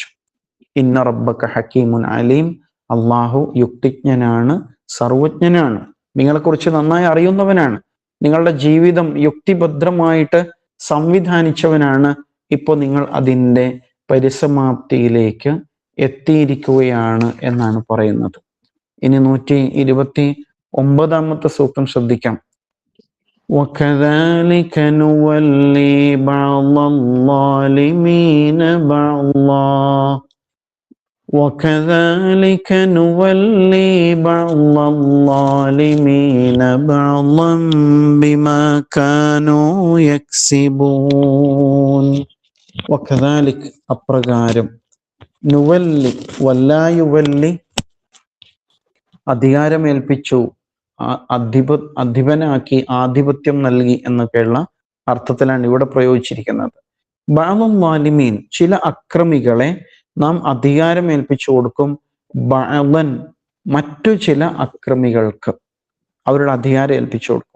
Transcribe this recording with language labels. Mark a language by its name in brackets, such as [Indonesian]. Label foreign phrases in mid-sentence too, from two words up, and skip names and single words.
[Arabic] إن ربك حكيم عليم, [Malayalam] അള്ളാഹു യുക്തിജ്ഞനാണ്, സർവജ്ഞനാണ്, നിങ്ങളെക്കുറിച്ച് നന്നായി അറിയുന്നവനാണ്, നിങ്ങളുടെ ജീവിതം യുക്തിഭദ്രമായിട്ട് സംവിധാനിച്ചവനാണ്. ഇപ്പോൾ നിങ്ങൾ അതിൻ്റെ പരിസമാപ്തിയിലേക്ക് എത്തിയിരിക്കുകയാണ് എന്നാണ് പറയുന്നത്. ഇനി 129 സൂക്തം ശ്രദ്ധിക്കാം. [Arabic] وَكَذَلِكَ نُوَلِّي بَعْضَ الظَّالِمِينَ بَعْضًا وَكَذَلِكَ نُوَلِّي بَعْضَ الظَّالِمِينَ بَعْضًا بِمَا كَانُوا يَكْسِبُونَ. وَكَذَلِكَ, [Malayalam] അപ്രകാരം, നുവല്ലി, വല്ലായുവല്ലി, അധികാരമേൽപ്പിച്ചു, അധിപനാക്കി, ആധിപത്യം നൽകി എന്നൊക്കെയുള്ള അർത്ഥത്തിലാണ് ഇവിടെ പ്രയോഗിച്ചിരിക്കുന്നത്. [Arabic] بعض الظالمين, [Malayalam] ചില അക്രമികളെ നാം അധികാരം ഏൽപ്പിച്ചു കൊടുക്കും, ബഅദൻ, മറ്റു ചില അക്രമികൾക്ക് അവരുടെ അധികാരം ഏൽപ്പിച്ചു കൊടുക്കും.